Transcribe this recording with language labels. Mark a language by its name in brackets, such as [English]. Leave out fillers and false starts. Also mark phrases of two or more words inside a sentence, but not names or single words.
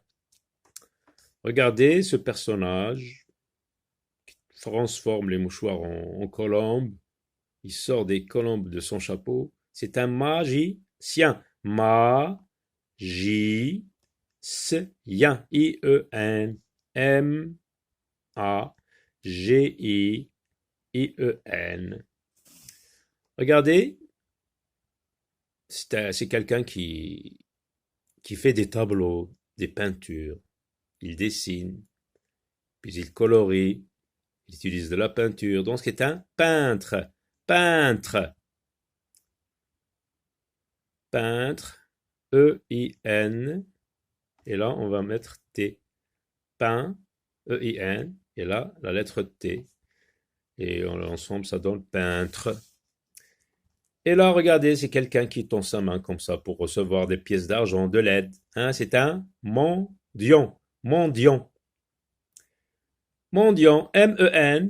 [French] Regardez ce personnage qui transforme les mouchoirs en colombes. Il sort des colombes de son chapeau. C'est un magicien. Magicien. I-E-N. M-A-G-I-I-E-N. Regardez, c'est quelqu'un qui fait des tableaux, des peintures. Il dessine, puis il colorie, il utilise de la peinture. Donc c'est un peintre. Peintre. Peintre. E-I-N. Et là, on va mettre T. Peint. E-I-N. Et là, la lettre T. Et ensemble, ça donne peintre. Et là, regardez, c'est quelqu'un qui tend sa main comme ça pour recevoir des pièces d'argent, de l'aide. Hein, c'est un mendiant. Mendiant. Mendiant. M-E-N.